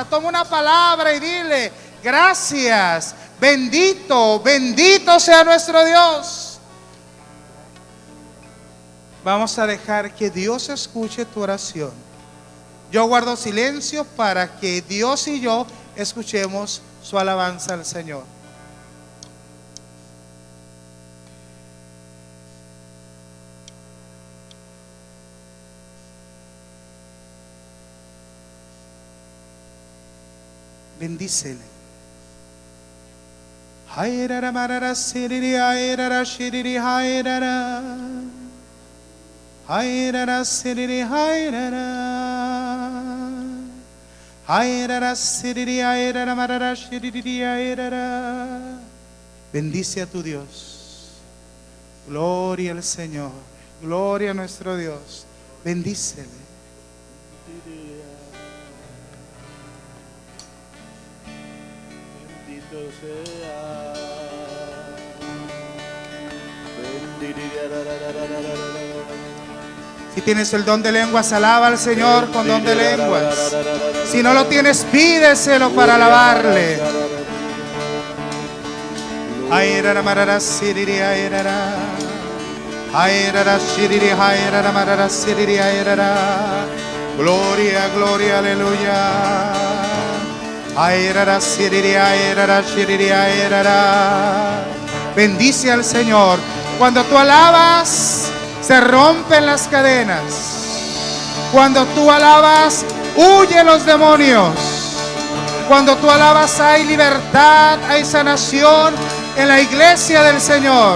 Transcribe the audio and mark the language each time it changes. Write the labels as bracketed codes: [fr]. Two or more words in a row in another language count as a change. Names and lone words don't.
[es] Toma una palabra y dile: gracias, bendito, bendito sea nuestro Dios. Vamos a dejar que Dios escuche tu oración. Yo guardo silencio para que Dios y yo escuchemos su alabanza al Señor. Bendícele. Hayrara marara siriri hayrara shiriri hayrara. Hayrara siriri hayrara. Hayrara siriri hayrara marara shiriri hayrara. Bendice a tu Dios. Gloria al Señor. Gloria a nuestro Dios. Bendícele. Bendito sea. Si tienes el don de lenguas, alaba al Señor con don de lenguas. Si no lo tienes, pídeselo para alabarle. Ayrara marara siriri ayrara. Ayrara shiriri ayrara marara siriri ayrara. Gloria, gloria, aleluya. Ayrara siriri ayrara shiriri ayrara. Bendice al Señor. Cuando tú alabas, se rompen las cadenas. Cuando tú alabas, huyen los demonios. Cuando tú alabas hay libertad, hay sanación en la iglesia del Señor.